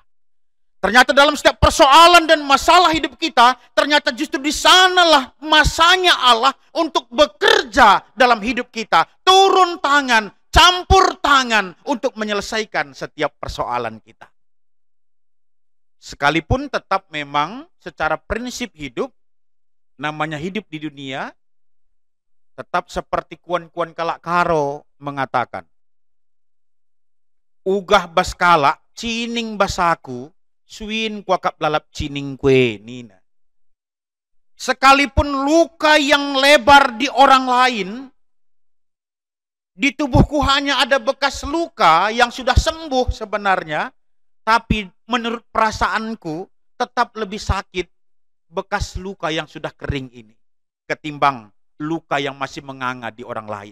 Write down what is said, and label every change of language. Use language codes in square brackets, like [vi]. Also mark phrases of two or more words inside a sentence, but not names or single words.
[id] Ternyata dalam setiap persoalan dan masalah hidup kita, ternyata justru di sanalah masanya Allah untuk bekerja dalam hidup kita. Turun tangan, campur tangan untuk menyelesaikan setiap persoalan kita. Sekalipun tetap memang secara prinsip hidup, namanya hidup di dunia, tetap seperti [btx] kuan-kuan kalak karo [id] mengatakan, [btx] ugah baskala, cining basaku, suin kuakap lalap cining kue nina. [id] Sekalipun luka yang lebar di orang lain, di tubuhku hanya ada bekas luka yang sudah sembuh sebenarnya, tapi menurut perasaanku tetap lebih sakit bekas luka yang sudah kering ini ketimbang luka yang masih menganga di orang lain.